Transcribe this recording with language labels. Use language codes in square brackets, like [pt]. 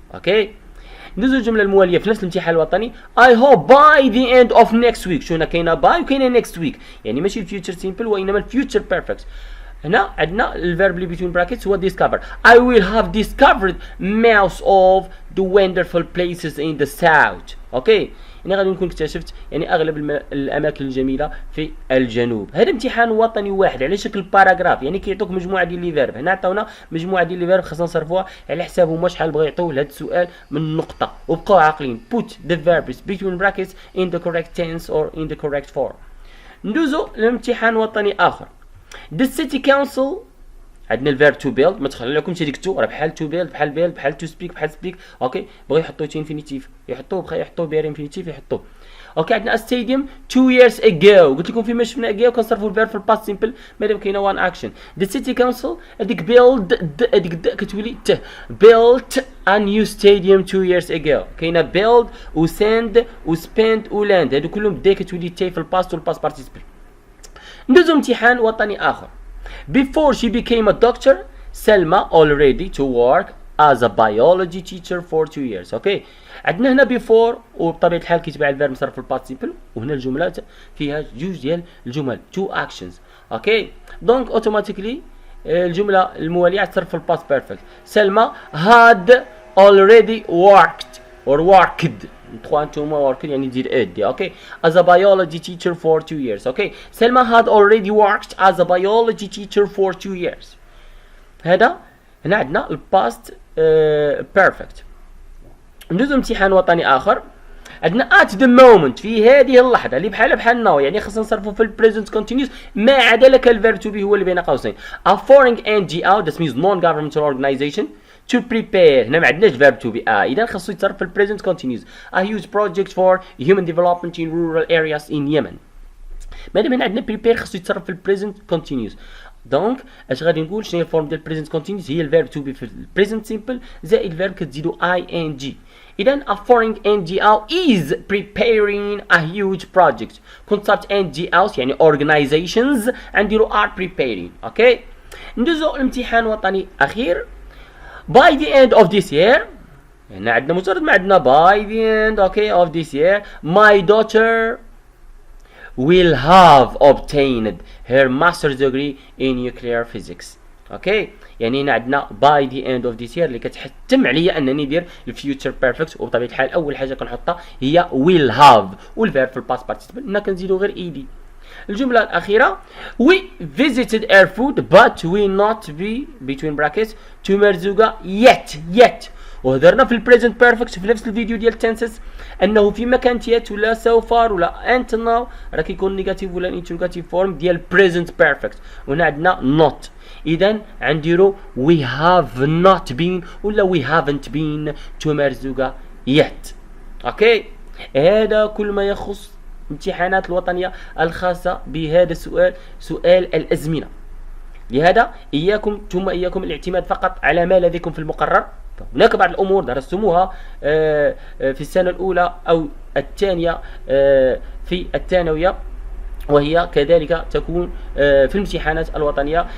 [ar] اوكي ندوزو الجمله المواليه في نفس الامتحان الوطني. [en] I hope by the end of next week. [ar] شو هنا كاينه باي وكاينه next week يعني ماشي الفيوتشر سيمبل وانما الفيوتشر بيرفكت. هنا عندنا الفيرب اللي between brackets هو discover. [en] I will have discovered most of the wonderful places in the south. [ar] اوكي يعني غادي نكون اكتشفت يعني اغلب الاماكن الجميله في الجنوب. هذا امتحان وطني واحد على شكل باراغراف يعني كيعطوك مجموعه ديال لي فيرب. هنا عطاونا مجموعه ديال لي فيرب خاصنا نصرفوها على حساب هما شحال بغاو يعطيو لهذا السؤال من نقطه. وبقاو عاقلين [en] put the verbs between brackets in the correct tense or in the correct form. [ar] ندوزو لامتحان وطني اخر. [en] The city council [ar] عندنا الفيرب تو بيلد ما تخليكمش هذيك تو راه بحال تو بيلد بحال بيلد بحال تو سبيك بحال سبيك. اوكي بغا يحطوا تي انفينيتيف يحطوه بغا يحطوه بير انفينيتيف يحطوه. اوكي عندنا ستاديوم 2 years ago قلت لكم فيما شفنا ago كنصرفوا الفيرب في الباست سيمبل مادام كاينه وان اكشن. [en] The city council [ar] هذيك بيلد هذيك كتولي ت [en] built a new stadium 2 years ago. [ar] كاينه بيلد وساند وسبيند ولاند هادو كلهم دي كتولي تي في الباست والباست بارتيسيبل. ندوزو امتحان وطني اخر. [en] Before she became a doctor, Selma already to work as a biology teacher for 2 years. [ar] اوكي عندنا هنا before وبطبيعه الحال كيتبع الفيرب مصرف في الباست سيمبل، وهنا الجمله فيها جوج ديال الجمل two actions. اوكي دونك اوتوماتيكلي الجمله المواليه تصرف في الباست بيرفكت. سلمى [en] had already worked or worked، [ar] تخوا نتوما worked يعني دير ادي. [en] Okay as a biology teacher for 2 years. Okay سلمى had already worked as a biology teacher for 2 years. [ar] هذا هنا عندنا الباست بيرفكت. ندوزو امتحان وطني اخر. عندنا at the moment في هذه اللحظه اللي بحال ناو، يعني خصنا نصرفو في البريزنت كونتينيوس ما عدا لك الفيرب تو بي هو اللي بين قوسين. [en] a foreign NGO that means non-governmental organization to prepare. [ar] هنا ما عندناش verb to be اذا خصو يتصرف في البريزنت كونتينيوس. [en] a huge project for human development in rural areas in Yemen. [ar] مادام هنا عندنا prepare خصو يتصرف في البريزنت كونتينيوس. دونك اش غادي نقول شنو هي الفورم ديال البريزنت كونتينيوس؟ هي الفيرب تو بي في البريزنت سيمبل زائد الفيرب كتزيدو ing. [en] إذا a foreign NGO is preparing a huge project. [ar] كونسبت NGOs يعني organizations عنديرو [en] are preparing. [ar] اوكي ندوزو الامتحان وطني اخير. [en] by the end of this year، [ar] هنا عندنا مجرد ما عندنا [en] by the end okay of this year my daughter will have obtained her master's degree in nuclear physics. [ar] اوكي يعني هنا عندنا [en] by the end of this year [ar] اللي كتحتم عليا انني ندير الفيوتشر بيرفكت، وبطبيعه الحال اول حاجه كنحطها هي will have، والفيرب في الباست بارتيسيبل هنا كنزيدو غير ايدي. الجمله الاخيره [en] we visited airfood but we not be between brackets to مرزوقه yet. [ar] وهضرنا في البريزنت بيرفكت في نفس الفيديو ديال التنسس انه في مكان يت ولا سو فار ولا انت ناو راه كيكون نيجاتيف ولا انتروغاتيف فورم ديال بريزنت بيرفكت، وهنا عندنا not. اذا غنديرو [en] we have not been [ar] ولا [en] we haven't been to [ar] مرزوقه yet. اوكي هذا كل ما يخص الامتحانات الوطنيه الخاصه بهذا السؤال، سؤال الازمنه. لهذا اياكم الاعتماد فقط على ما لديكم في المقرر. هناك بعض الامور درستموها في السنه الاولى او الثانيه في الثانويه، وهي كذلك تكون في الامتحانات الوطنيه.